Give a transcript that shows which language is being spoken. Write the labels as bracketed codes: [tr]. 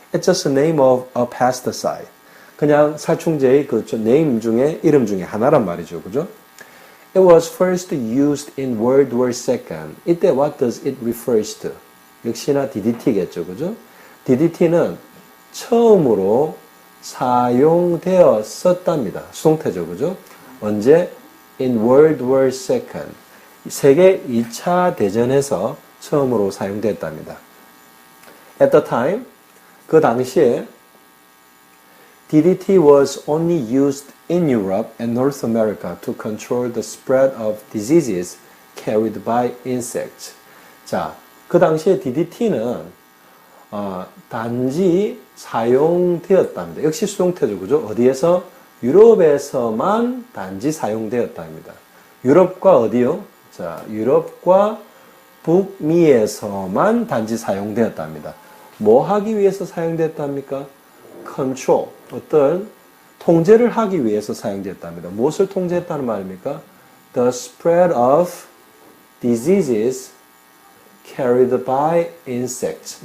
[en] It's just a name of a pesticide. [ko] 그냥 살충제의 그 네임 중에, 이름 중에 하나란 말이죠, 그죠? [en] It was first used in World War II. [ko] 이때 [en] what does it refers to? [ko] 역시나 DDT겠죠, 그죠? DDT는 처음으로 사용되었었답니다. 수동태죠, 그죠? 언제? [en] In World War II. [ko] 세계 2차 대전에서 처음으로 사용됐답니다. [en] At the time, [ko] 그 당시에 [en] DDT was only used in Europe and North America to control the spread of diseases carried by insects. [ko] 자, 그 당시에 DDT는 단지 사용되었답니다. 역시 수동태죠, 그죠? 어디에서? 유럽에서만 단지 사용되었답니다. 유럽과 어디요? 자, 유럽과 북미에서만 단지 사용되었답니다. 뭐 하기 위해서 사용되었답니까? control, 어떤 통제를 하기 위해서 사용되었답니다. 무엇을 통제했다는 말입니까? [en] The spread of diseases carried by insects.